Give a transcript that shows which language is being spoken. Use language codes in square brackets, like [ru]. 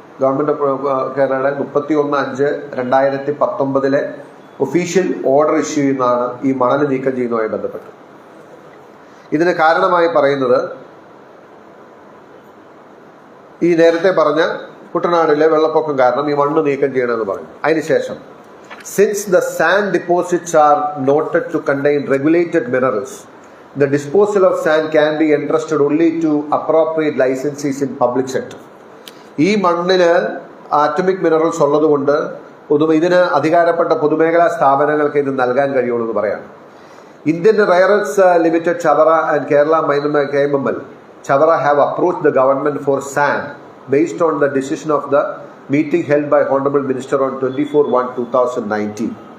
[ml] Government of കേരളയുടെ 31/5/2019 official order issue ചെയ്യുന്നതാണ് ഈ മണൽ നീക്കം ചെയ്യുന്നതുമായി ബന്ധപ്പെട്ട്. ഇതിന് കാരണമായി പറയുന്നത് ഈ നേരത്തെ പറഞ്ഞ കുട്ടനാടിലെ വെള്ളപ്പൊക്കം കാരണം ഈ മണ്ണ് നീക്കം ചെയ്യണമെന്ന് പറഞ്ഞു. അതിനുശേഷം [en] Since the sand deposits are noted to contain regulated minerals the disposal of sand can be entrusted only to appropriate licensees in public sector. [ml] ഈ മണ്ണില് ആറ്റമിക് മിനറൽസ് ഉള്ളത് കൊണ്ട് ഇതിന് അധികാരപ്പെട്ട പൊതുമേഖലാ സ്ഥാപനങ്ങൾക്ക് ഇത് നൽകാൻ കഴിയുള്ളൂ എന്ന് പറയാണ്. [en] Indian Rare Earths Limited Chavara and Kerala Minor KMML Chavara have approached the government for sand based on the decision of the meeting held by Honorable Minister on 24/1/2019.